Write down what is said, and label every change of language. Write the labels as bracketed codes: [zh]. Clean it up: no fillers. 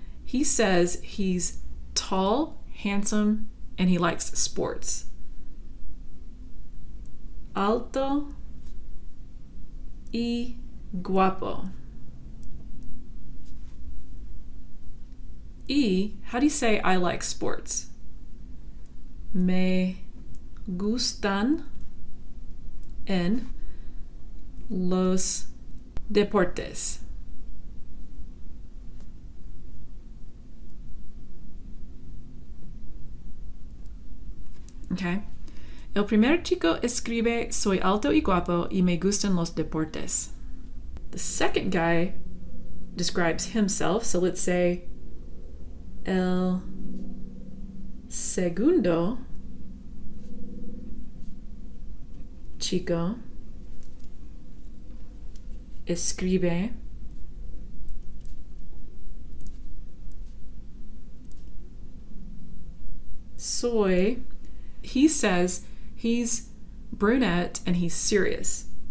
[en] He says he's tall, handsome, and he likes sports. [es] Alto y guapo. [en] Y, how do you say I like sports? [es] Me gustan en los deportes. Okay. El primer chico escribe, soy alto y guapo y me gustan los deportes. [en] The second guy describes himself, so let's say, [es] el segundo chico escribe, soy, [en] he says he's brunette and he's serious.